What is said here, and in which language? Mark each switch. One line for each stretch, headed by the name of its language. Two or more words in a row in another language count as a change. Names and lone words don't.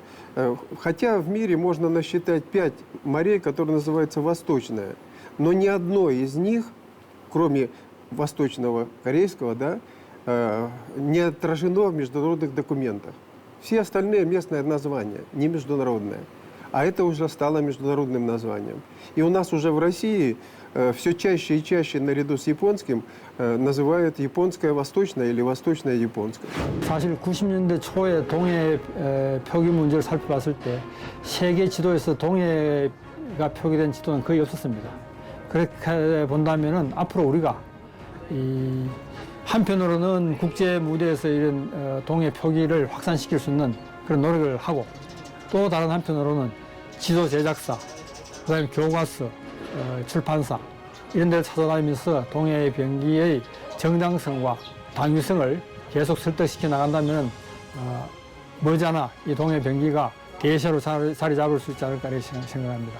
Russian: Хотя в мире можно насчитать 5 морей, которые называются Восточное, но ни одно из них, кроме Восточного Корейского, да, не отражено в международных документах. Все остальные местное название, не международное. А это уже стало международным названием. И у нас уже в России все чаще и чаще наряду с японским называют японское восточное или восточное японское.
Korean: 사실 90년대 초에 동해 표기 문제를 살펴봤을 때 세계 지도에서 동해가 표기된 지도는 거의 없었습니다. 그렇게 본다면은 앞으로 우리가 한편으로는 국제 무대에서 이런 동해 표기를 확산시킬 수 있는 그런 노력을 하고 또 다른 한편으로는 지도 제작사, 그다음에 교과서, 출판사 이런 데를 찾아다니면서 동해 병기의 정당성과 당위성을 계속 설득시켜 나간다면 머지않아 이 동해 병기가 대세로 자리 잡을 수 있지 않을까 이렇게 생각합니다.